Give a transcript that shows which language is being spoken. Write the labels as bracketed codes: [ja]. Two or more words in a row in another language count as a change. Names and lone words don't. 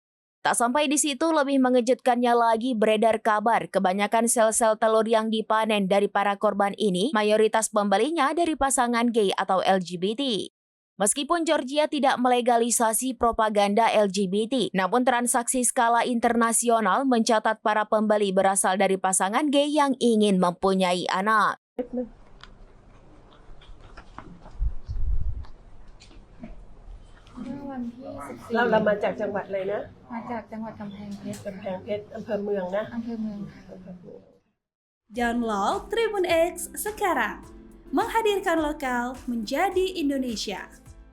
[id] Tak sampai di situ, lebih mengejutkannya lagi beredar kabar kebanyakan sel-sel telur yang dipanen dari para korban ini mayoritas pembelinya dari pasangan gay atau LGBT. Meskipun Georgia tidak melegalisasi propaganda LGBT, namun transaksi skala internasional mencatat para pembeli berasal dari pasangan gay yang ingin mempunyai anak. [th] เมื่อวันที่ เรามาจากจังหวัดอะไรนะ 14 มาจากจังหวัดกำแพงเพชร กำแพงเพชรอำเภอเมืองนะ อำเภอเมืองค่ะ อำเภอเมือง [id] Download Tribun X sekarang. Menghadirkan lokal menjadi Indonesia.